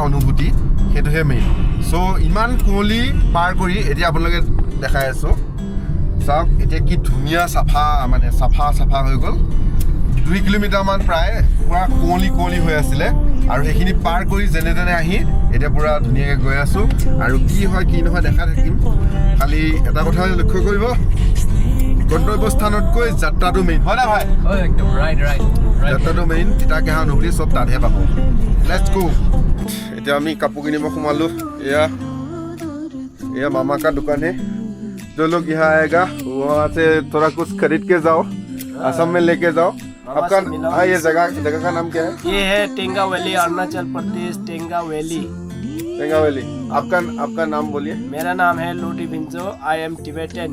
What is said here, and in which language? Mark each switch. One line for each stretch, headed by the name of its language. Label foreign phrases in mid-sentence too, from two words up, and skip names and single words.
Assamese: অনুভূতি সেইটোহে মেইন চ' ইমান কুঁৱলী পাৰ কৰি এতিয়া আপোনালোকে দেখাই আছোঁ চাওক এতিয়া কি ধুনীয়া চাফা হৈ গ'ল 2 কিলোমিটাৰমান প্ৰায় পূৰা কুঁৱলী হৈ আছিলে আৰু সেইখিনি পাৰ কৰি যেনে তেনে আহি এতিয়া পূৰা ধুনীয়াকৈ গৈ আছোঁ আৰু কি হয় কি নহয় দেখা থাকিম খালি এটা কথা লক্ষ্য কৰিব গন্তব্য স্থানতকৈ যাত্ৰাটো মেইন হয় না ভাই একদম ৰাইট যাত্ৰাটো মেইন তিতাকেহা অনুভূতি চব তাতহে পাব
English: let's go
Assamese: এতিয়া আমি কাপোৰ কিনিব সোমালোঁ এয়া
Hindi: मामा का दुकान है जो लोग यहाँ आएगा वहाँ से थोड़ा कुछ खरीद के जाओ असम में लेके जाओ आपका हाँ ये जगह का नाम क्या है ये है टेंगा वैली अरुणाचल प्रदेश टेंगा वैली आपका नाम बोलिए मेरा नाम है लोडी भिंजो
English: I am Tibetan